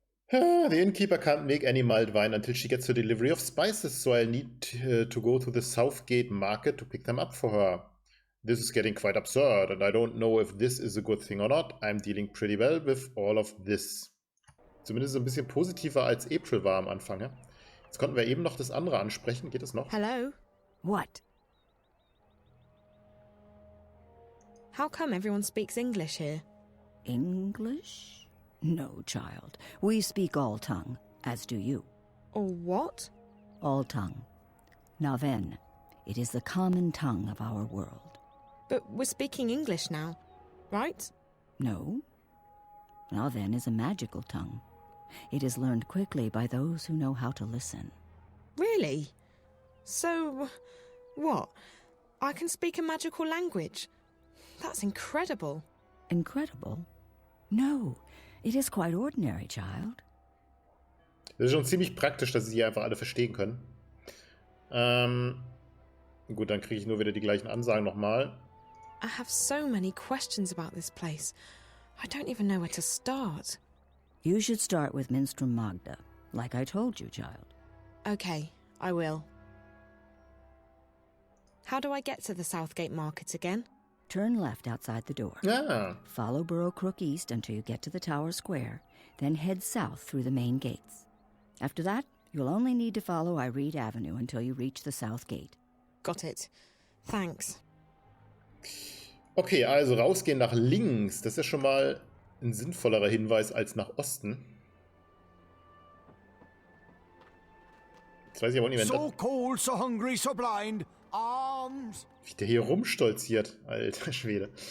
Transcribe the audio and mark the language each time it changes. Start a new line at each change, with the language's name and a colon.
English: The innkeeper can't make any mulled wine until she gets her delivery of spices, so I'll need to go to the Southgate Market to pick them up for her. This is getting quite absurd, and I don't know if this is a good thing or not. I'm dealing pretty well with all of this.
German: Zumindest so ein bisschen positiver als April war am Anfang. Ja? Jetzt konnten wir eben noch das andere ansprechen. Geht es noch?
English: Hello? What? How come everyone speaks English here? English? No, child. We speak all tongue, as do you. All what? All tongue. Now then, it is the common tongue of our world. But we're speaking English now, right? No. Now then is a magical tongue. It is learned quickly by those who know how to listen. Really? So, what? I can speak a magical language? That's incredible. Incredible? No, it is quite ordinary, child.
German: Das ist schon ziemlich praktisch, dass sie hier einfach alle verstehen können. Gut, dann kriege ich nur wieder die gleichen Ansagen nochmal.
English: I have so many questions about this place. I don't even know where to start. You should start with Minstrom Magda, like I told you, child. Okay, I will. How do I get to the Southgate Market again? Turn left outside the door. Follow Burrow Crook east until you get to the Tower Square, then head south through the main gates. After that, you'll only need to follow Irede Avenue until you reach the South Gate. Got it. Thanks.
German: Okay, also rausgehen nach links. Das ist ja schon mal ein sinnvollerer Hinweis als nach Osten. Jetzt weiß ich aber nicht, wenn
English: So cold, so hungry, so blind. Arms.
German: Wie der hier rumstolziert, alter Schwede.